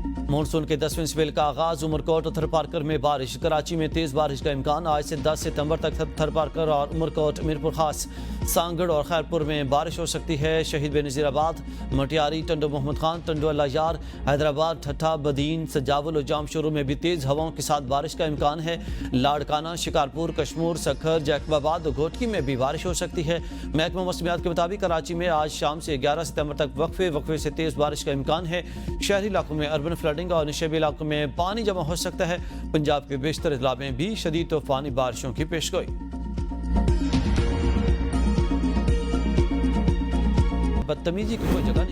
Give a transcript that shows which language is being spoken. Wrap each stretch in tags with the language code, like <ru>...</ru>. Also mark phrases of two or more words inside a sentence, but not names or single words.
<ur>مون سون کے 10ویں اسپیل کا آغاز۔ عمرکوٹ اور تھرپارکر میں بارش. کراچی میں تیز بارش کا امکان۔ آج سے 10 ستمبر تک تھرپارکر اور عمرکوٹ، میرپور خاص، سانگھڑ اور خیرپور میں بارش ہو سکتی ہے. شہید بینظیرآباد، مٹیاری، ٹنڈو محمد خان، ٹنڈو اللہ یار، حیدرآباد، ٹھٹھہ، بدین، سجاول اور جامشورو میں بھی تیز ہواؤں کے ساتھ بارش کا امکان ہے. لاڑکانہ، شکارپور، کشمور، سکھر، جیکب آباد اور گھوٹکی میں بھی بارش ہو سکتی ہے. محکمہ موسمیات کے مطابق کراچی میں آج شام سے 11 ستمبر تک وقفے سے تیز بارش کا امکان ہے. شہری علاقوں میں</ur> <en>urban flooding</en> <ur>اور نشیبی علاقوں میں پانی جمع ہو سکتا ہے. پنجاب کے بیشتر علاقوں میں بھی شدید طوفانی بارشوں کی پیشگوئی. بدتمیزی کی کوئی جگہ نہیں.</ur>